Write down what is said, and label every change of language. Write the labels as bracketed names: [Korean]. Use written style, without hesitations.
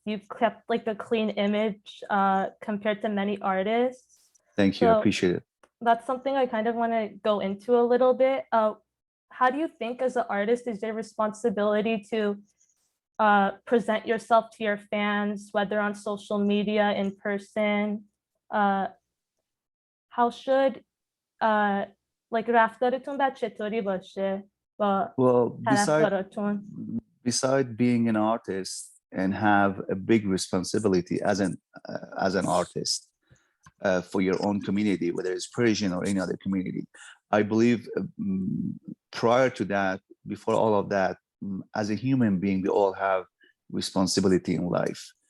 [English] You've kept like a clean image compared to many artists. Thank you. I appreciate it. That's something I kind of want to go into a little bit. How do you think as an artist is your responsibility to present yourself to your fans, whether on social media, in person? How should like [Persian] رفتارتون باید چطوری باشه با طرفداراتون؟ [English] Besides being an artist and have a big responsibility as an artist for your own community, whether it's Persian or any other community, I believe prior to that, before all of that, as a human being, we all have responsibility in life